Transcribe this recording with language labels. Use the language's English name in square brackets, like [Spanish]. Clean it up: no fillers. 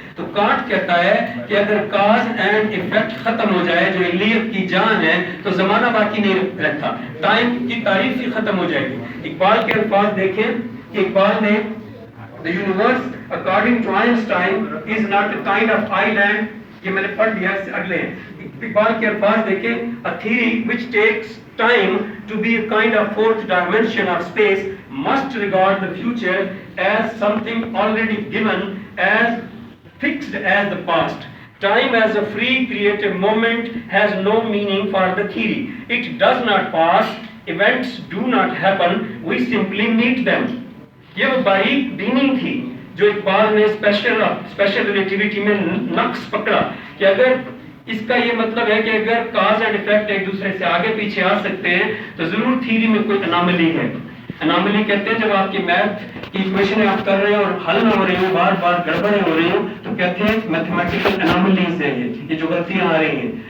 [Urdu] تو کانٹ کہتا ہے کہ اگر کاز اینڈ ایفیکٹ ختم ہو جائے جو علیت کی جان ہے تو زمانہ باقی نہیں رہتا، ٹائم کی تعریف ہی ختم ہو جائے گی. اقبال کے الفاظ دیکھیں کہ اقبال نے [English] The universe according to Einstein is not a kind of island، [Urdu] یہ میں نے پڑھ لیا، اس سے اگلے ہیں. اقبال کے الفاظ دیکھیں، [English] a theory which takes time to be a kind of fourth dimension of space must regard the future as something already given, as fixed as the past. Time as a free creative moment has no meaning for the theory. It does not pass, events do not happen, we simply meet them. [Urdu] یہ وہ باریک بینی تھی جو اقبال نے special relativity میں نقص پکڑا کہ اگر اس کا یہ مطلب ہے کہ اگر کاز اینڈ ایفیکٹ ایک دوسرے سے آگے پیچھے آ سکتے ہیں تو ضرور تھیوری میں کوئی اناملی ہے. اناملی کہتے ہیں جب آپ کی میتھ کی ایکویشنیں آپ کر رہے ہیں اور حل نہ ہو رہی ہوں، بار بار گڑبڑیں ہو رہی ہوں، تو کہتے ہیں میتھمیٹیکل اناملیز ہیں، یہ جو غلطیاں آ رہی ہیں.